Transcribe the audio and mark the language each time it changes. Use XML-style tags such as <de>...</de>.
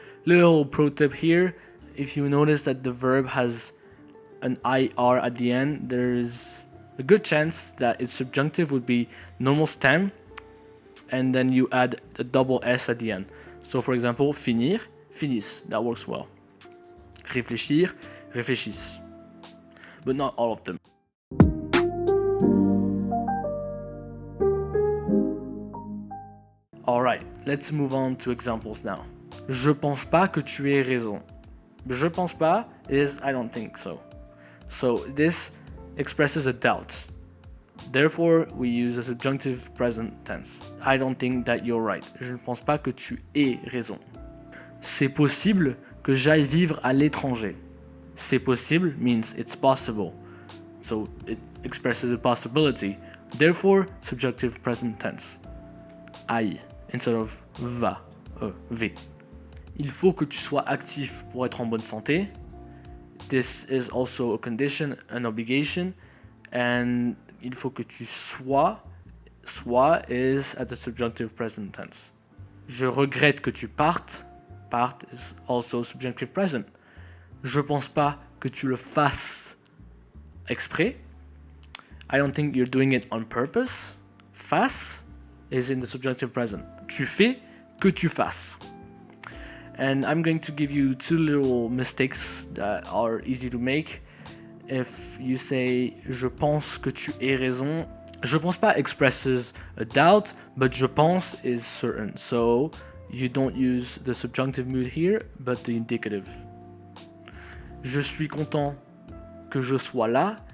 <en>Little pro tip here: if you notice that the verb has an IR at the end, there is a good chance that its subjunctive would be normal stem, and then you add a double S at the end. So for example, finir, finisse, that works well. Réfléchir, réfléchissent. But not all of them. Alright, let's move on to examples now.</en> <fr>Je pense pas que tu aies raison. Je pense pas</fr> <en>is I don't think so. So this expresses a doubt. Therefore, we use the subjunctive present tense. I don't think that you're right.</en> <fr>Je ne pense pas que tu aies raison. C'est possible que j'aille vivre à l'étranger.</fr> <en>C'est possible means it's possible. So it expresses a possibility. Therefore, subjunctive present tense. Aille instead of va, v.</en> <fr>Il faut que tu sois actif pour être en bonne santé.</fr> <en>This is also a condition, an obligation. And</en> <fr>il faut que tu sois.</fr> <en>Sois is at the subjunctive present tense.</en> <fr>Je regrette que tu partes.</fr> <en>Part is also subjunctive present.</en> <fr>Je pense pas que tu le fasses exprès.</fr> <en>I don't think you're doing it on purpose. Fasses is in the subjunctive present.</en> <fr>Tu fais que tu fasses.</fr> <en>And I'm going to give you two little mistakes that are easy to make. If you say</en> <fr>je pense que tu aies raison,</fr> <en>je pense pas expresses a doubt, but je pense is certain. So you don't use the subjunctive mood here, but the indicative.</en> <fr>Je suis content que je sois là.</fr>